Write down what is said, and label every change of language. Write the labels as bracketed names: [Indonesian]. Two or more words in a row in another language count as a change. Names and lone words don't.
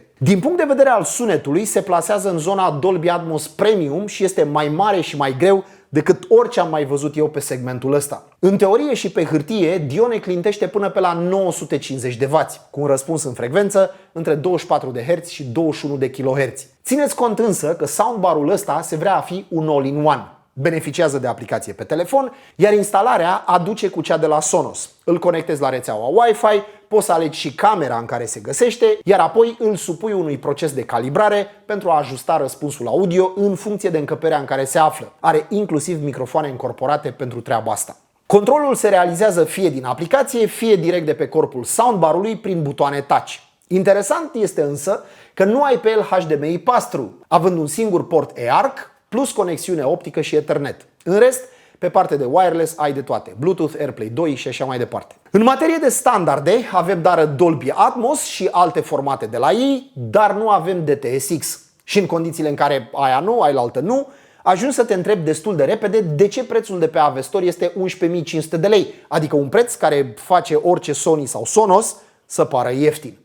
[Romanian] Din punct de vedere al sunetului, se plasează în zona Dolby Atmos Premium și este mai mare și mai greu decât orice am mai văzut eu pe segmentul ăsta. În teorie și pe hârtie, Dione clintește până pe la 950 de W, cu un răspuns în frecvență între 24 de Hz și 21 de kHz. Țineți cont însă că soundbar-ul ăsta se vrea a fi un all-in-one. Beneficiază de aplicație pe telefon, iar instalarea aduce cu cea de la Sonos. Îl conectezi la rețeaua Wi-Fi, poți să alegi și camera în care se găsește, iar apoi îl supui unui proces de calibrare pentru a ajusta răspunsul audio în funcție de încăperea în care se află. Are inclusiv microfoane încorporate pentru treaba asta. Controlul se realizează fie din aplicație, fie direct de pe corpul soundbar-ului prin butoane touch. Interesant este însă că nu ai pe el HDMI pass-through, având un singur port eARC plus conexiune optică și Ethernet. În rest, Pe partea de wireless ai de toate, Bluetooth, AirPlay 2 și așa mai departe. În materie de standarde avem dar Dolby Atmos și alte formate de la ei, dar nu avem DTS:X. Și în condițiile în care aia nu, aia altă nu, ajungi să te întrebi destul de repede de ce prețul de pe Avestor este 11.500 de lei, adică un preț care face orice Sony sau Sonos să pară ieftin.